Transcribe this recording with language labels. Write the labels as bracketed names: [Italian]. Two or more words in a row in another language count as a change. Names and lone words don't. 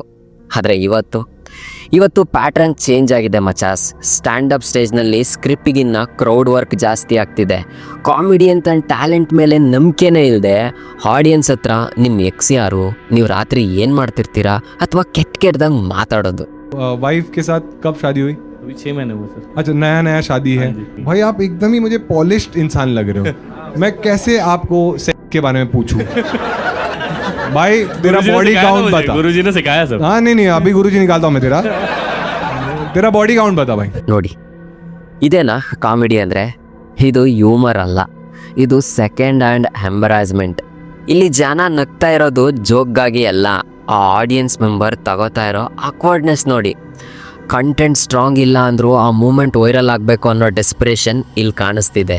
[Kannada] ಆದರೆ ಇವತ್ತು [English] pattern change [Kannada] ಆಗಿದೆ ಮಚಾಸ್. ಸ್ಟ್ಯಾಂಡಪ್ ಸ್ಟೇಜ್ನಲ್ಲಿ ಸ್ಕ್ರಿಪ್ಟಿಗಿನ್ನ [English] crowd work [Kannada] ಜಾಸ್ತಿ ಆಗ್ತಿದೆ. ಕಾಮಿಡಿ ಅಂತ ಟ್ಯಾಲೆಂಟ್ ಮೇಲೆ ನಂಬಿಕೆನೇ ಇಲ್ಲದೆ ಆಡಿಯನ್ಸ್ ಹತ್ರ ನಿಮ್ಮ ಎಕ್ಸ್ ಯಾರು, ನೀವು ರಾತ್ರಿ ಏನು ಮಾಡ್ತಿರ್ತೀರಾ ಅಥವಾ ಕೆಟ್ಟದಂಗೆ ಮಾತಾಡೋದು. [Hindi] वाइफ के साथ कब शादी हुई? अभी 6 महीने हुए सर. अच्छा, नया शादी है. भाई आप एकदम ही मुझे पॉलिश्ड इंसान लग रहे हो. मैं कैसे आपको सेक्स के बारे में पूछूं? भाई तेरा [English] body count [Hindi] बता. गुरुजी ने सिखाया सर. हाँ नहीं भाभी गुरुजी निकालता हूँ मैं तेरा [English] body count [Hindi] बता भाई. [Kannada] ನೋಡಿ, ಇದೇನಾ ಕಾಮಿಡಿ ಅಂದರೆ? ಇದು ಹ್ಯೂಮರ್ ಅಲ್ಲ, ಇದು [English] second hand embarrassment. [Kannada] ಇಲ್ಲಿ ಜನ ನಗ್ತಾ ಇರೋದು ಜೋಕ್ಗಾಗಿ ಅಲ್ಲ, ಆ [English] audience member [Kannada] ತಗೋತಾ ಇರೋ ಅಕ್ವರ್ಡ್ನೆಸ್ ನೋಡಿ. ಕಂಟೆಂಟ್ ಸ್ಟ್ರಾಂಗ್ ಇಲ್ಲ ಅಂದರೂ ಆ ಮೂಮೆಂಟ್ ವೈರಲ್ ಆಗಬೇಕು ಅನ್ನೋ ಡೆಸ್ಪಿರೇಷನ್ ಇಲ್ಲಿ ಕಾಣಿಸ್ತಿದೆ.